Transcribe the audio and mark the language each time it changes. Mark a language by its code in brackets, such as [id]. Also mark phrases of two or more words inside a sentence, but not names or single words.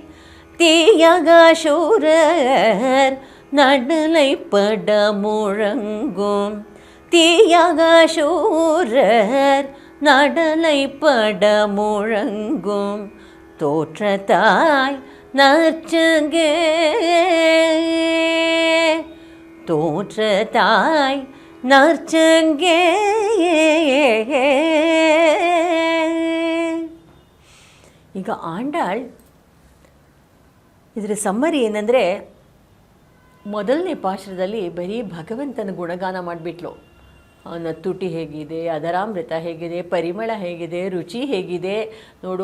[ta] தீயகாசூரர் நடலைப்பட முழங்கும், தீயகாசூரர் நடலைப்பட முழங்கும் தோற்றத்தாய் நற்சங்கே, தோற்றத்தாய் நற்சங்கே. [kn] ಈಗ ಆಂಡಾಳ್ ಇದರ ಸಮ್ಮರಿ ಏನಂದರೆ, ಮೊದಲನೇ ಪಾಶುರದಲ್ಲಿ ಬರೀ ಭಗವಂತನ ಗುಣಗಾನ ಮಾಡಿಬಿಟ್ಲು. ಅವನ ತುಟಿ ಹೇಗಿದೆ, ಅದರಾಮೃತ ಹೇಗಿದೆ, ಪರಿಮಳ ಹೇಗಿದೆ, ರುಚಿ ಹೇಗಿದೆ ನೋಡು.